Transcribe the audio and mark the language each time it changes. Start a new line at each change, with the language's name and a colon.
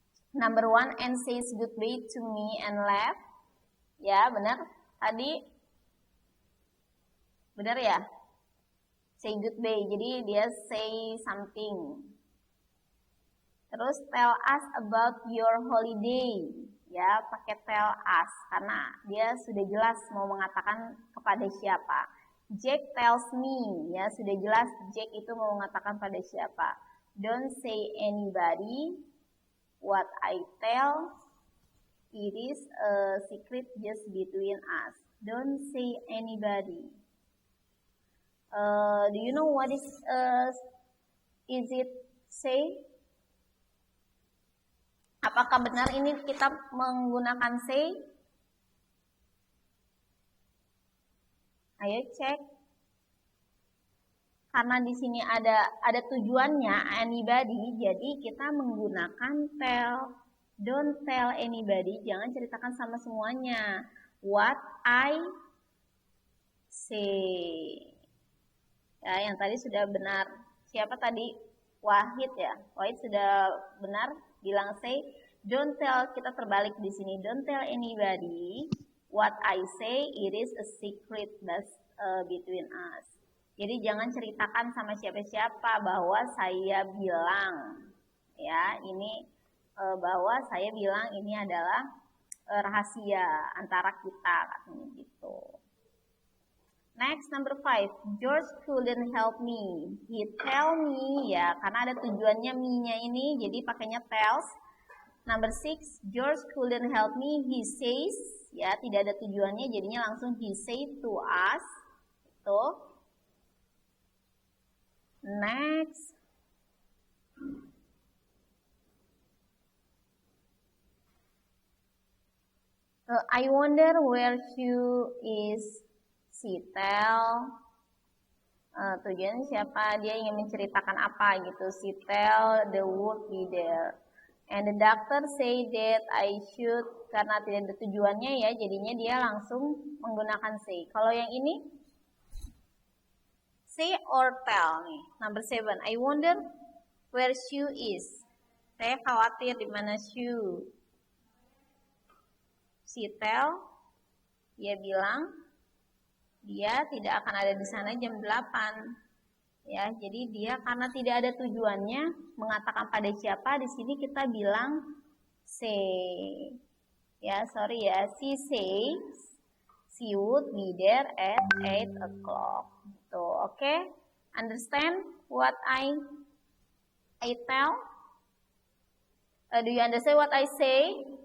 English: Number 1, and says goodbye to me and left.
Indonesian: Ya, benar. Tadi benar ya?
English: Say goodbye.
Indonesian: Jadi dia
English: say something.
Indonesian: Terus
English: tell us about your holiday.
Indonesian: Ya, pakai tell us karena dia sudah jelas mau mengatakan kepada siapa.
English: Jack tells me.
Indonesian: Ya, sudah jelas Jack itu mau mengatakan pada siapa.
English: Don't say anybody. What I tell, it is a secret just between us. Don't say anybody. Do you know what is it say?
Indonesian: Apakah benar ini kita menggunakan say? Ayo cek. Karena di sini ada tujuannya anybody, jadi kita menggunakan tell.
English: Don't tell anybody,
Indonesian: jangan ceritakan sama semuanya.
English: What I say.
Indonesian: Ya, yang tadi sudah benar. Siapa tadi? Wahid ya. Wahid sudah benar bilang say.
English: Don't tell,
Indonesian: kita terbalik di sini.
English: Don't tell anybody what I say, it is a secret that's between us.
Indonesian: Jadi jangan ceritakan sama siapa-siapa bahwa saya bilang, ya ini bahwa saya bilang ini adalah rahasia antara kita, katanya gitu.
English: Next, number 5, George couldn't help me. He tell me,
Indonesian: ya karena ada tujuannya me-nya ini, jadi pakainya tells.
English: Number 6, George couldn't help me.
Indonesian: He says, ya tidak ada tujuannya, jadinya langsung
English: he say to us.
Indonesian: Itu.
English: Next, I wonder where Hugh is. She tell.
Indonesian: Tujuan siapa? Dia ingin menceritakan apa gitu.
English: She tell the would be there. And the doctor say that I should,
Indonesian: karena tidak ada tujuannya ya, jadinya dia langsung menggunakan say. Kalau yang ini say or tell nih.
English: Number 7, I wonder where Sue is.
Indonesian: Saya khawatir di mana Sue.
English: She tell,
Indonesian: dia bilang dia tidak akan ada di sana jam 8. Ya, jadi dia karena tidak ada tujuannya mengatakan pada siapa, di sini kita bilang say.
English: Ya, sorry ya, she says she would be there at 8 o'clock. Tuh, oke? Understand what I tell? Do you understand what I say?